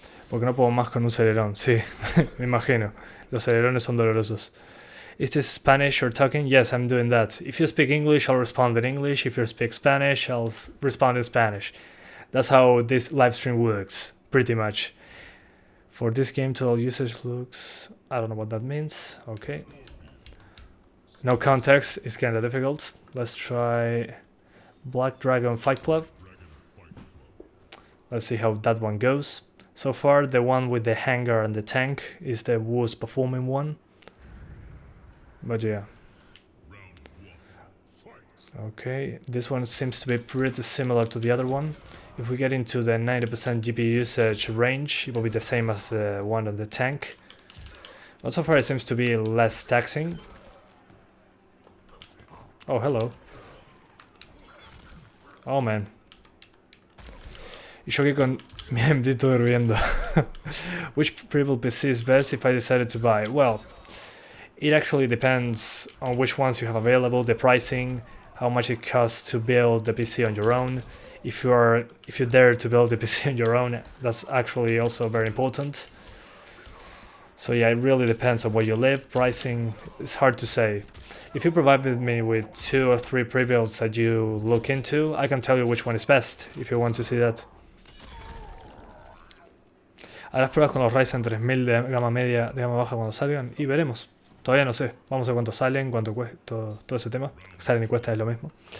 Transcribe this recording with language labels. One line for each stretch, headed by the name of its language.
Spanish: Porque no puedo más con un celerón, sí, me imagino. Los celerones son dolorosos.
English: Is this Spanish you're talking? Yes, I'm doing that. If you speak English, I'll respond in English. If you speak Spanish, I'll respond in Spanish. That's how this live stream works, pretty much. For this game, total usage looks... I don't know what that means. Okay. No context is kind of difficult. Let's try Black Dragon Fight Club. Let's see how that one goes. So far, the one with the hangar and the tank is the worst performing one. But yeah. Okay, this one seems to be pretty similar to the other one. If we get into the 90% GPU usage range, it will be the same as the one on the tank. But so far it seems to be less taxing. Oh, hello. Oh, man.
Spanish: Y yo aquí con mi AMD todo hirviendo.
English: Which pre-built PC is best if I decided to buy? Well, it actually depends on which ones you have available, the pricing, how much it costs to build the PC on your own. If you dare to build the PC on your own, that's actually also very important. So yeah, it really depends on where you live. Pricing is hard to say. If you provided me with 2 or 3 pre-builds that you look into, I can tell you which one is best, if you want to see that.
Spanish: Harás pruebas con los Ryzen 3000 de gama media, de gama baja cuando salgan y veremos. Todavía no sé. Vamos a ver cuánto salen, cuánto cuesta, todo ese tema. Salen y cuesta es lo mismo.